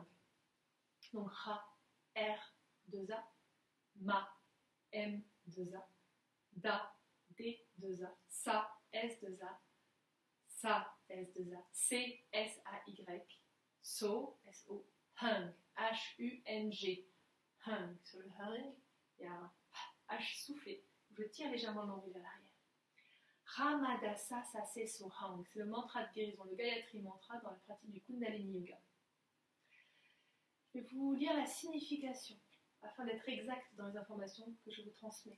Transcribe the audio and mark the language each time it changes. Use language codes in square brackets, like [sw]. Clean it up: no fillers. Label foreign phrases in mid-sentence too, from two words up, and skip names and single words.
[fr] Donc Ra, R, 2A, Ma, M, 2A, Da, D, 2A, Sa, S, 2A, Sa, S, 2A, C, S, A, Y, So, S, O, Hung, H-U-N-G, Hung. Sur le Hung, Il y a un H soufflé. Je tire légèrement le nombril vers l'arrière. [sa] Ramadasa Sase Sohang, [fr] c'est le mantra de guérison, le Gayatri mantra dans la pratique du Kundalini Yoga. Je vais vous lire la signification afin d'être exact dans les informations que je vous transmets.